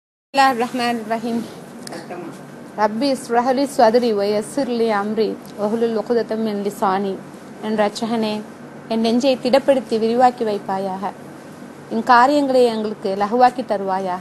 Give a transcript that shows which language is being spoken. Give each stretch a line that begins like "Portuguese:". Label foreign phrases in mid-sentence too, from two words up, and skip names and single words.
Arabic: بسم الله الرحمن الرحيم رب اشرح لي صدري ويسر لي أمري واحلل عقدة من لساني.
Tamil: என் ரட்சகனே, என் நெஞ்சை திடப்படுத்தி விரிவாக்கி வைப்பாயாக. என் காரியங்களை எங்களுக்கு லகுவாக்கி தருவாயாக.